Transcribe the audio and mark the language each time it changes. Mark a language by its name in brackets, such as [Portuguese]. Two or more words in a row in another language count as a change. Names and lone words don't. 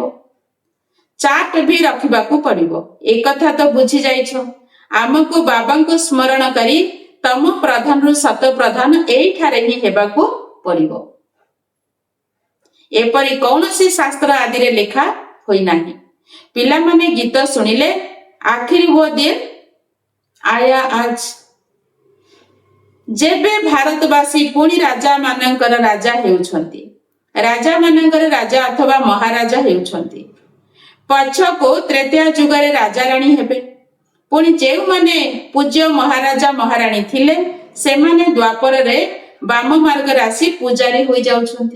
[Odia] ଚାର୍ଟ ବି ରଖିବାକୁ ପଡିବ। ଏକଥା ତ ବୁଝି ଯାଇଛ। ଆମକୁ ବାବାଙ୍କୁ ସ୍ମରଣ କରି ତମ ପ୍ରଧାନରୁ ଶତ ପ୍ରଧାନ ଏଇଠାରେ ହିଁ ହେବାକୁ ପଡିବ। ଏପରି କୌଣସି ଶାସ୍ତ୍ର ଆଦିରେ ଲେଖା ହୋଇନାହିଁ। ପିଲାମାନେ ଗୀତ ଶୁଣିଲେ ଆଖିର [Hindi] वो दिन आया आज। [Odia] ଯେବେ ଭାରତବାସୀ ପୁଣି ରାଜା ମାନଙ୍କର ରାଜା ହେଉଛନ୍ତି, ରାଜା ମାନଙ୍କର ରାଜା ଅଥବା ମହାରାଜା ହେଉଛନ୍ତି। ପଛକୁ ତ୍ରେତୟା ଯୁଗରେ ରାଜାରାଣୀ ହେବେ। ପୁଣି ଯେଉଁମାନେ ପୂଜ୍ୟ ମହାରାଜା ମହାରାଣୀ ଥିଲେ, ସେମାନେ ଦ୍ୱାପରରେ ବାମ ମାର୍ଗରେ ଆସି ପୂଜାରୀ ହୋଇଯାଉଛନ୍ତି।